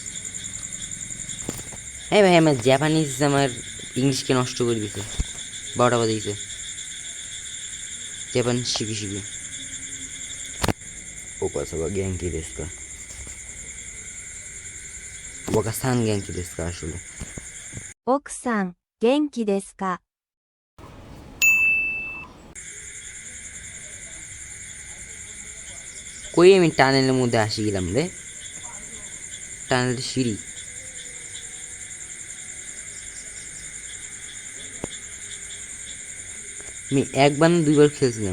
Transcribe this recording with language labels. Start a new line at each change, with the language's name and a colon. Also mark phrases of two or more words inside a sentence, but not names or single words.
Bangla: হ্যাঁ ভাই আমার জাপানিজ আমার ইংলিশকে নষ্ট করে দিছে, 12টা বাজে দিছে। জাপানিজ শিখি শিখি।
Japanese: おかさば元気ですか、お母さん元気ですか আসলে। 奥さん、元気ですか?
Bangla: কই আমি টানেলের মধ্যে আসি গেলাম রে, টানেলের সিঁড়ি। আমি একবার না দুইবার খেলছিলাম।